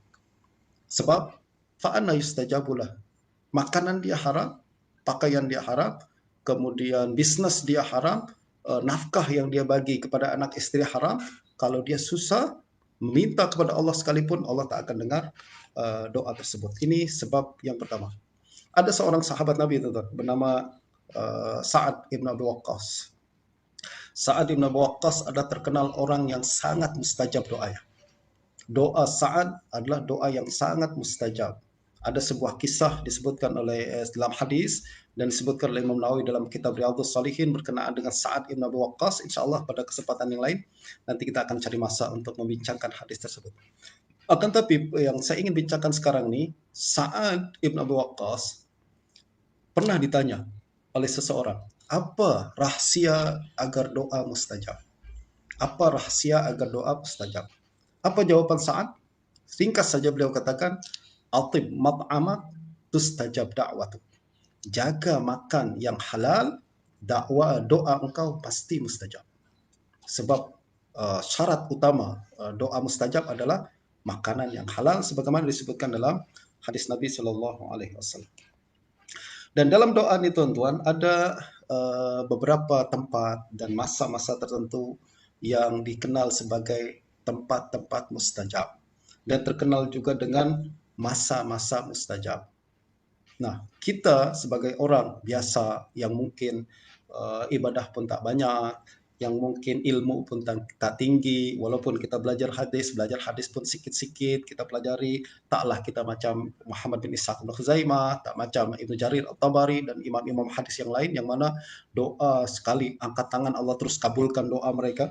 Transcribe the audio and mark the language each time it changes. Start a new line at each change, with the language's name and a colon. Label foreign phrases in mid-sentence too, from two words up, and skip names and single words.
Malay: Sebab
Arabic: فأنى يستجاب له.
Malay: Makanan dia haram, pakaian dia haram, kemudian bisnis dia haram, nafkah yang dia bagi kepada anak istri haram. Kalau dia susah meminta kepada Allah sekalipun, Allah tak akan dengar doa tersebut. Ini sebab yang pertama. Ada seorang sahabat Nabi bernama Sa'ad ibn Abi Waqqas. Sa'ad ibn Abi Waqqas adalah terkenal orang yang sangat mustajab doanya. Doa Sa'ad adalah doa yang sangat mustajab. Ada sebuah kisah disebutkan oleh dalam hadis dan disebutkan oleh Imam Nawawi dalam kitab Riyadhus Shalihin berkenaan dengan Sa'ad ibn Abi Waqqas. InsyaAllah pada kesempatan yang lain nanti kita akan cari masa untuk membincangkan hadis tersebut. Akan tapi yang saya ingin bincangkan sekarang ini, Sa'ad ibn Abi Waqqas pernah ditanya oleh seseorang, apa rahasia agar doa mustajab? Apa rahasia agar doa mustajab? Apa jawaban Sa'ad? Singkat saja beliau katakan,
Arabic: أطب مطعمك تستجب دعوته.
Malay: Jaga makan yang halal, doa engkau pasti mustajab. Sebab syarat utama doa mustajab adalah makanan yang halal sebagaimana disebutkan dalam hadis Nabi
Arabic: صلى الله عليه وسلم.
Malay: Dan dalam doa ini tuan-tuan ada beberapa tempat dan masa-masa tertentu yang dikenal sebagai tempat-tempat mustajab dan terkenal juga dengan masa-masa mustajab. Nah, kita sebagai orang biasa yang mungkin ibadah pun tak banyak, yang mungkin ilmu pun tak tinggi, walaupun kita belajar hadis pun sikit-sikit kita pelajari, taklah kita macam Muhammad bin Ishaq bin Khuzaimah, tak macam Ibnu Jarir At-Tabari dan imam-imam hadis yang lain yang mana doa sekali angkat tangan Allah terus kabulkan doa mereka.